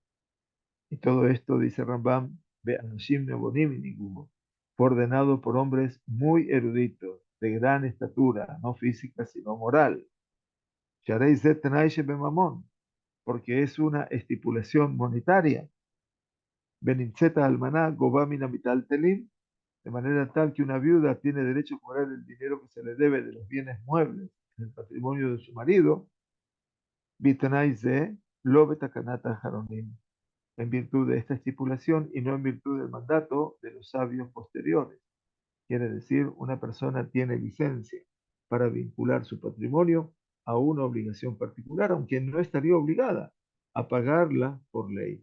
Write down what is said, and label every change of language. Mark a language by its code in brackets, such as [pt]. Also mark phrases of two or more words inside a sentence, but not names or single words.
[es] Y todo esto, dice Rambam, [he] באנשים נבונים [es] y ninguno, fue ordenado por hombres muy eruditos, de gran estatura, no física, sino moral. [he] שהרי זה תנאי שבממון, [es] porque es una estipulación monetaria. [he] ונמצאת אלמנה גובה מן המטלטלין, [es] de manera tal que una viuda tiene derecho a cobrar el dinero que se le debe de los bienes muebles en el patrimonio de su marido, [he] בתנאי זה לא בתקנת אחרונים, [es] en virtud de esta estipulación y no en virtud del mandato de los sabios posteriores. Quiere decir, una persona tiene licencia para vincular su patrimonio a una obligación particular, aunque no estaría obligada a pagarla por ley.